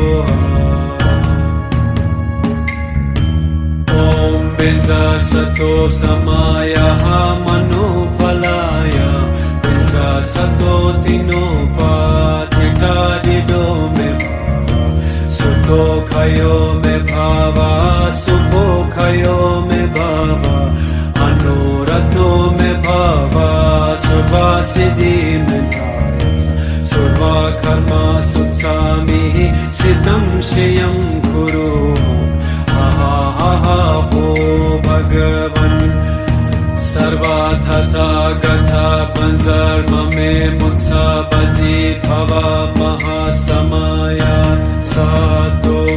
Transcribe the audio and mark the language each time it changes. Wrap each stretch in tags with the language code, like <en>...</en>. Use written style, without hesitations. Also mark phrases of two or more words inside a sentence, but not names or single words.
<sa>Om Binza sato samaya manupalaya Binza sato tinupatita didome Sukho khayo me bhava Sukho khayo me bhava Anuratho me bhava Sarva siddhi me thayas Sarva karma sutsami Siddham shriyam kuru Ha ho Bhagavan Sarva tata gatha panzar mame mutsa bazi bhava mahasamaya sato</sa>